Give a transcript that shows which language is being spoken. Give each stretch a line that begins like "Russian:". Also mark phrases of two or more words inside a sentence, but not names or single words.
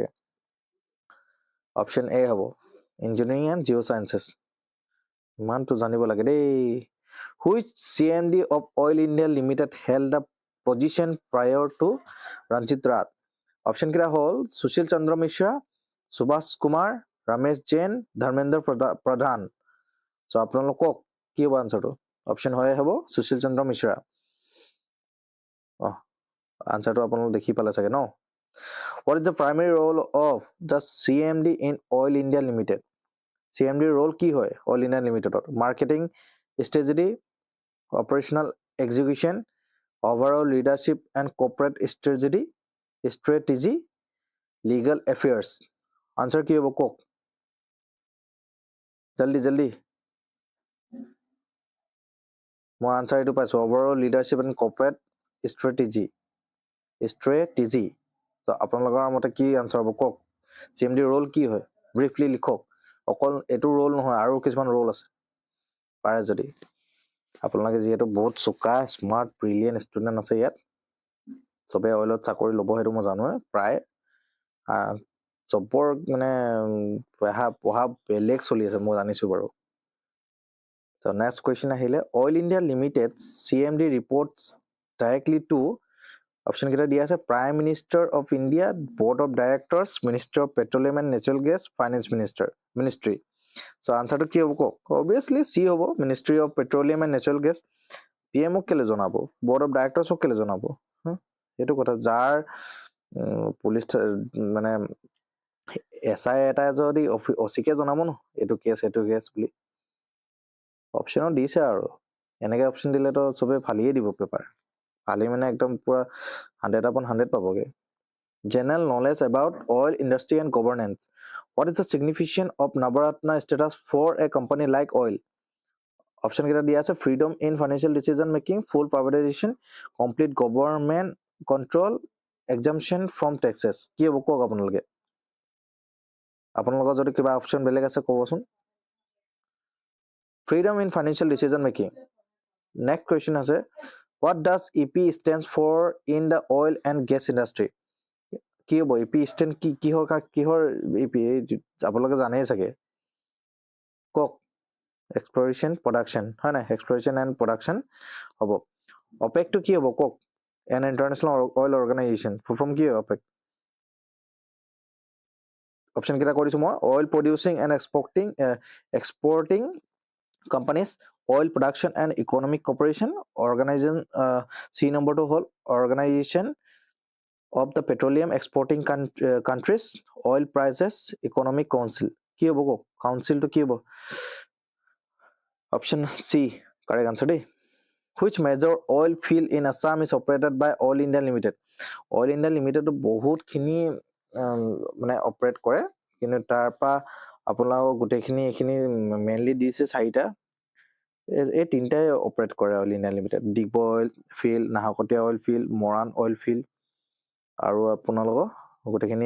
Assamese: অপশ্যন এ হ'ব
English: engineering and geo sciences
Assamese: ইমানটো জানিব লাগে দেই
English: which CMD of Oil India Limited held the position prior to Ranjit Rath
Assamese: অপশ্যন কেইটা হ'ল সুশীল চন্দ্ৰ মিশ্ৰা সুভাষ কুমাৰ ৰমেশ জৈন ধৰ্মেন্দ্ৰ প্ৰধান চ' আপোনালোক কওক কি হ'ব আনচাৰটো অপশ্যন হয় হ'ব সুশীল চন্দ্ৰ মিশ্ৰা আনচাৰটো আপোনালোক দেখি পালে চাগে ন
English: what is the primary role of the CMD in oil India limited CMD role
Assamese: কি হয় অইল ইণ্ডিয়া লিমিটেডত
English: marketing strategy operational execution overall leadership and corporate strategy legal affairs answer
Assamese: কি হ'ব কওক জলদি মই আনচাৰ এইটো পাইছো
English: overall leadership and corporate strategy
Assamese: তো আপোনালোকৰ মতে কি আনচাৰ হ'ব কওক CMD ৰোল কি হয় ব্ৰিফলি লিখক অকল এইটো ৰোল নহয় আৰু কিছুমান ৰোল আছে পাৰে যদি আপোনালোকে যিহেতু বহুত চোকা
English: smart brilliant student
Assamese: আছে ইয়াত চবে অইলত চাকৰি ল'ব সেইটো মই জানোৱে প্ৰায় চবৰ মানে পঢ়া বেলেগ চলি আছে মই জানিছো বাৰু
English: So next question
Assamese: আহিলে অইল ইণ্ডিয়া লিমিটেড
English: CMD reports directly to
Assamese: অপশ্যন কেইটা দিয়া আছে
English: Prime Minister of India Board of Directors Minister of Petroleum and Natural Gas Finance Ministry
Assamese: চ' আনচাৰটো কি হ'ব কওক অবভিয়াছলি চি হ'ব
English: Ministry of Petroleum and Natural Gas
Assamese: PMক কেলে জনাব বৰ্ড অফ ডাইৰেক্টৰ্ছক কেলে জনাব সেইটো কথা যাৰ পুলিচ মানে SI এটাই যদি অচিকে জনাব ন এইটো কেছ বুলি অপশ্যনো দিছে আৰু এনেকে অপশ্যন দিলেতো চবে ফালিয়ে দিব পেপাৰ ফালি মানে একদম পুৰা 100/100 পাবগে
English: general knowledge about oil industry and governance what is the significance of Navaratna status for a company like oil
Assamese: অপশ্যন কেইটা দিয়া আছে
English: freedom in financial decision making full privatization complete government control exemption from taxes কি
Assamese: হ'ব কওক আপোনালোকৰ যদি কিবা অপশ্যন বেলেগ আছে ক'বচোন
English: freedom in financial decision making next question আছে what does EP stands for in the oil and gas industry
Assamese: কি হ'ব
English: EP stand
Assamese: কিহৰ EP আপোনালোকে জানেই চাগে কওক
English: exploration production
Assamese: হয় নাই
English: exploration and production
Assamese: হ'ব OPEC টো কি হ'ব কওক
English: an international oil organization full form
Assamese: কি হয় OPEC অপশ্যন কেইটা কৈ দিছো মই
English: oil producing and exporting companies oil production and economic cooperation organization C
Assamese: নম্বৰটো হ'ল
English: organization of the petroleum exporting countries oil prices economic council
Assamese: কি হ'ব কওক কাউন্সিলটো কি হ'ব অপশ্যন
English: C correct answer দেই which major oil field in Assam is operated by Oil India Limited
Assamese: Oil India Limited বহুতখিনি মানে অপাৰেট কৰে কিন্তু তাৰপৰা আপোনালোকক গোটেইখিনি এইখিনি মেইনলি দিছে চাৰিটা এই তিনিটাই অপাৰেট কৰে অইল ইণ্ডিয়া লিমিটেড ডিপ অইল ফিল্ড নাহকটীয়া অইল ফিল্ড মৰাণ অইল ফিল্ড আৰু আপোনালোকৰ গোটেইখিনিয়ে